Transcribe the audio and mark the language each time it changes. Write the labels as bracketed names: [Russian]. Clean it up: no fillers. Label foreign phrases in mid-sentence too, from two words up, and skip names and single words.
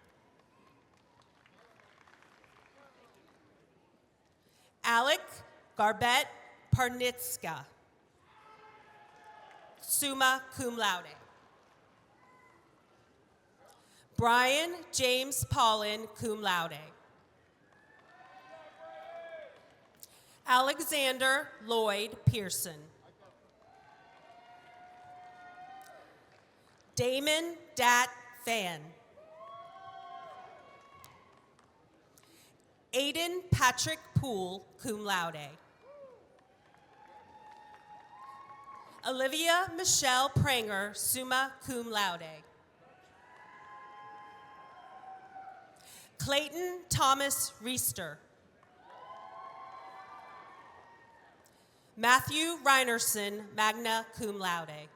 [English] Alec Garbett Parnitska, [Latin] summa cum laude. [English] Brian James Paulin, [Latin] cum laude. [English] Alexander Lloyd Pearson. Damon Dat Fan. Aiden Patrick Poole, [Latin] cum laude. [English] Olivia Michelle Pranger, [Latin] summa cum laude. [English] Clayton Thomas Reister. Matthew Reinerson, [Latin] magna cum laude.